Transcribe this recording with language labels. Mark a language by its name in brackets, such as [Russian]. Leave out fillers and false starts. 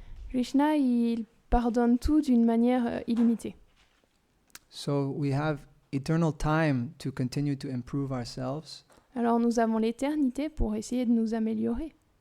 [French] Krishna, il pardonne tout d'une manière illimitée. [English] So we have eternal time to continue to improve ourselves. [French] Alors nous avons l'éternité pour essayer de nous améliorer.